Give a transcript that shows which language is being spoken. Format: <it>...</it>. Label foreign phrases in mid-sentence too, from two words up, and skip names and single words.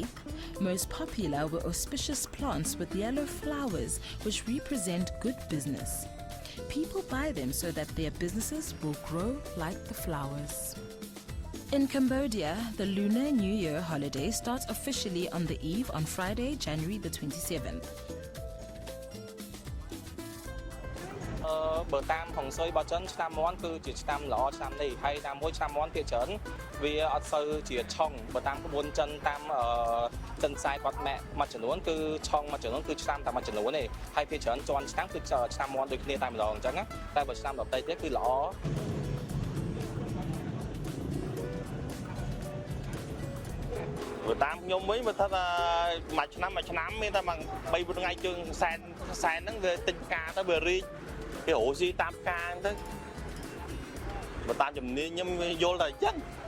<en>Most popular were auspicious plants with yellow flowers which represent good business. People buy them so that their businesses will grow like the flowers. In Cambodia, the Lunar New Year holiday starts officially on the eve on Friday, January the 27th.</en> <km>បើតាមហុងស៊ុយបោះចិនឆ្នាំមាន់គឺជាឆ្នាំល្អឆ្នាំនេះហើយតាមមួយឆ្នាំមាន់ភាគច្រើនវាអត់សូវជាឆុងបើតាមក្បួនចិនតាមចិនខ្សែគាត់មួយចំនួនគឺឆុងមួយចំនួនគឺឆ្នាំតែមួយចំនួនទេហើយភាគច្រើនជាន់ឆ្នាំគឺឆ្នាំមាន់ដូចគ្នាតែម្ដងអញ្ចឹងណាតែបើឆ្នាំដទៃទៀតគឺល្អ តាមខ្ញុំវិញបើថាមួយឆ្នាំមានតែ3 4ថ្ងៃជើងសែនហ្នឹងវាទិញផ្កាទៅវារីកវារស់ស៊ីតាមផ្កាទៅបើតាមជំនាញខ្ញុំយល់តែអញ្ចឹង</km>